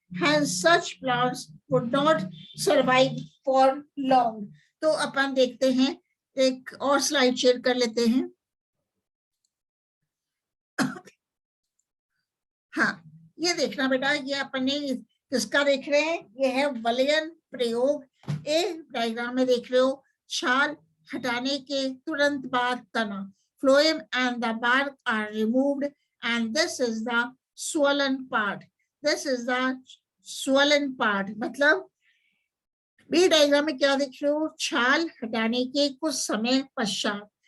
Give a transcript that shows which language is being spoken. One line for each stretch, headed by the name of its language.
English: Hence, such plants would not survive for long.
Hindi: तो अपन देखते हैं, एक और स्लाइड शेयर कर लेते हैं। हाँ, ये देखना बेटा, ये अपन ने किसका देख रहे हैं? ये है वलयन प्रयोग। एक डायग्राम में देख रहे हो, छाल हटाने के तुरंत बाद तना,
English: phloem and the bark are removed, and this is the swollen part. This is the swollen part,
Hindi: मतलब बी डायग्राम में क्या देख रहे हो, छाल हटाने के कुछ समय पश्चात।